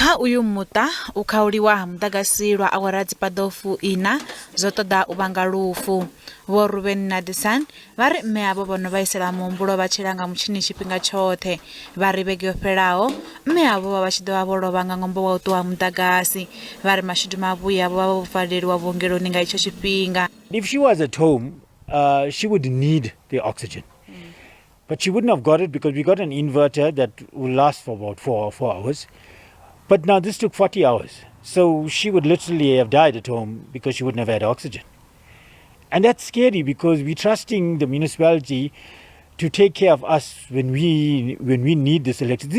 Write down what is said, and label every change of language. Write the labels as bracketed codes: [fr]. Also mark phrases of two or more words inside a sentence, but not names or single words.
[ve] kha uyu muta ukhauliwa ha mudagasi lwa awara dzipadofu ina zwo ṱoḓa u vhanga lufu. Vho Ruben Nadisan vha ri mme avho vhono vhaisala muhumbulo vha tshila nga mutshini tshifhinga tshoṱhe. Vha ri vhege yo fhelaho mme avho vha tshi ḓo vha vho lovha nga ṅwambo wa u ṱuwa mudagasi. Vha ri mashudu mavhuya avho vha vho valeliwa vhuongeloni nga itsho tshifhinga. [en] If she was at home, she would need the oxygen. But she wouldn't have got it because we got an inverter that will last for about 4 hours. But now this took 40 hours. So she would literally have died at home because she wouldn't have had oxygen. And that's scary because we're trusting the municipality to take care of us when we need this electricity.